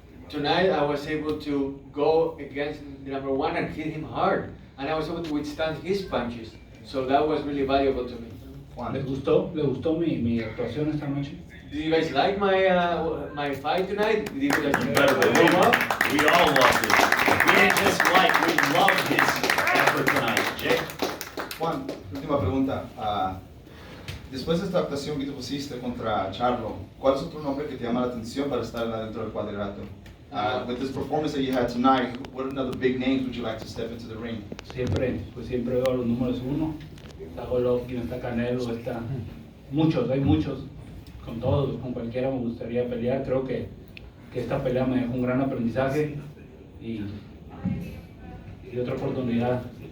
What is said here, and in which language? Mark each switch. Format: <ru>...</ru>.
<en>Tonight I was able to go against the number 1 and hit him hard, and I was able to withstand his punches. So that was really valuable to me.</en> <es>¿Les gustó mi actuación esta noche?</es> <en>Did you guys like my fight tonight? Did you guys Better believe it. We all loved it. We didn't just we loved his effort tonight. Jake?</en> <es>Juan, última pregunta. Después de esta actuación que tú pusiste contra Charlo, ¿cuál es otro nombre que te llama la atención para estar dentro del cuadrilátero?</es> <en>With this performance that you had tonight, what other big names would you like to step into the ring?</en> <es>Siempre veo a los números 1. Está Golovkin, está Canelo, hay muchos. Con todos, con cualquiera me gustaría pelear. Creo que esta pelea me dejó un gran aprendizaje y otra oportunidad.</es>